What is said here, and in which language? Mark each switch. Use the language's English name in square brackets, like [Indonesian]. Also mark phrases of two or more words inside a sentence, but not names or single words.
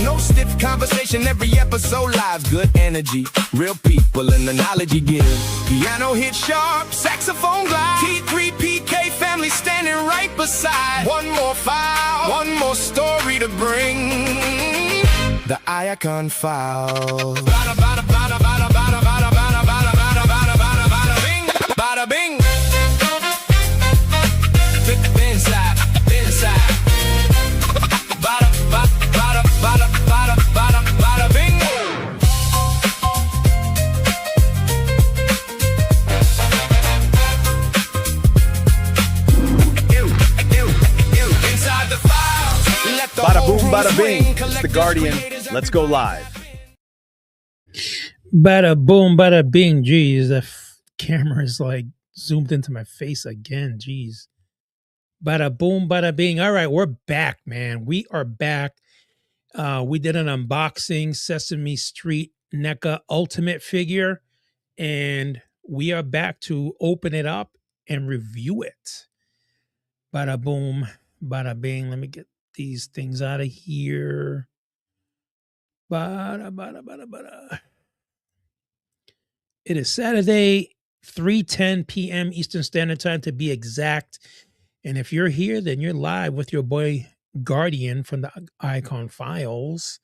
[English] No stiff conversation, every episode live. Good energy, real people and the knowledge you give. Piano hit sharp, saxophone glide. T3PK family standing right beside. One more file, one more story to bring. The Icon Files. Bada bada bada bada bada bada bada bada bada bada bada bada bing, bada bing. Inside, inside. Bada bada bada bada bada bada bada bing. Inside the files. Bada boom, bada bing. It's the Guardian. Let's go live. Bada boom, bada bing. Jeez, the camera is like zoomed into my face again. Jeez. Bada boom, bada bing. All right, we're back, man. We are back. We did an unboxing, Sesame Street Necca Ultimate figure, and we are back to open it up and review it. Bada boom, bada bing. Let me get these things out of here. Bada, bada, bada, bada. It is Saturday, 3:10 p.m. Eastern Standard Time to be exact. And if you're here, then you're live with your boy Guardian from the Icon Files.